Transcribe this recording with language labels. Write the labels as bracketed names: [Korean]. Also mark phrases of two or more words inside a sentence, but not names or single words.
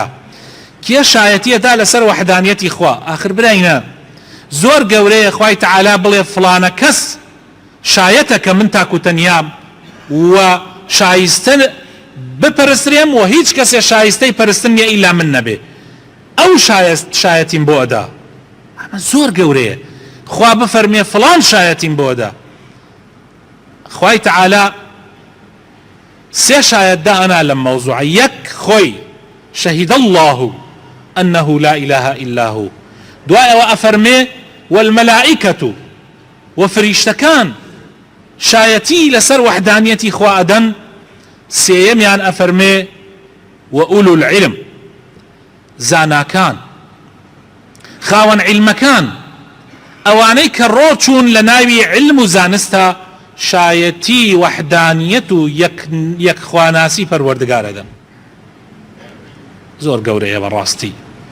[Central Kurdish] کێ شایەتیەدا لەسەر وەحدانیەتی خوا؟ ئاخر براینە زۆر گەورەیە خوای تەعالە بڵێ فڵانە کەس شایەتە کە من تاک و تەنیام و شایستە بپەرسترێم و هیچ کەسێ شایستەی پەرستن نیە ئیلا من نەبێ. ئەو شایەتیم بۆ ئەدا. ئەمە زۆر گەورەیە. خوا بفەرمێ فڵان شایەتیم بۆ ئەدا. خوای تەعالە سێ شایەت دائنا لەم مەوزوعە. یەک خۆی [Arabic] شهد الله أنه لا إله إلا هو. [Central Kurdish] دوایەوە ئەفەرمێ والملائكة وفریشتەکان شایەتی لەسەر وەحدانیەتی خوا ئەدەن. سێیەمیان ئەفەرمێ [Arabic] وأولو العلم، [Central Kurdish] زاناکان، خاوەن عیلمەکان، ئەوانەی کە ڕۆچوون لە ناوی علم و زانستە شایەتی وەحدانیەت و یەکخواناسی پەروەردگارەدەن. زۆر گەورەیە بەڕاستی.